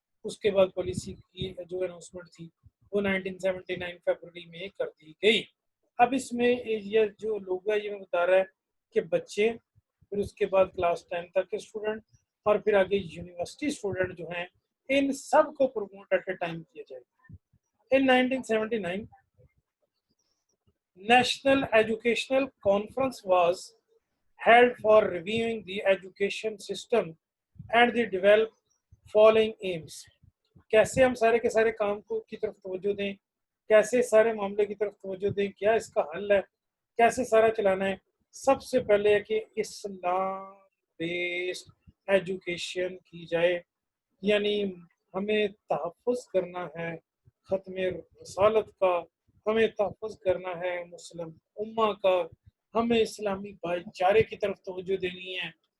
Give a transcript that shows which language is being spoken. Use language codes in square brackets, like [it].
[ur] اس کے بعد پالیسی کی جو اناؤنسمنٹ تھی وہ 1979 فروری میں کر دی گئی. اب اس میں یہ جو لوگ ہے یہ میں بتا رہا ہے کہ بچے، پھر اس کے بعد کلاس 10 تک کے اسٹوڈنٹ، اور پھر آگے یونیورسٹی اسٹوڈنٹ جو ہیں، ان سب کو پروموٹ [en] at a time [ur] کیا جائے. [en] In 1979 national educational conference was held for reviewing the education system and the develop following aims. [ur] کیسے ہم سارے کے سارے کام کو کی طرف توجہ دیں، کیسے سارے معاملے کی طرف توجہ دیں، کیا اس کا حل ہے، کیسے سارا چلانا ہے. سب سے پہلے ہے کہ اسلام بیسڈ ایجوکیشن کی جائے. یعنی ہمیں تحفظ کرنا ہے ختم رسالت کا، ہمیں تحفظ کرنا ہے مسلم امہ کا، ہمیں اسلامی بھائی چارے کی طرف توجہ دینی ہے.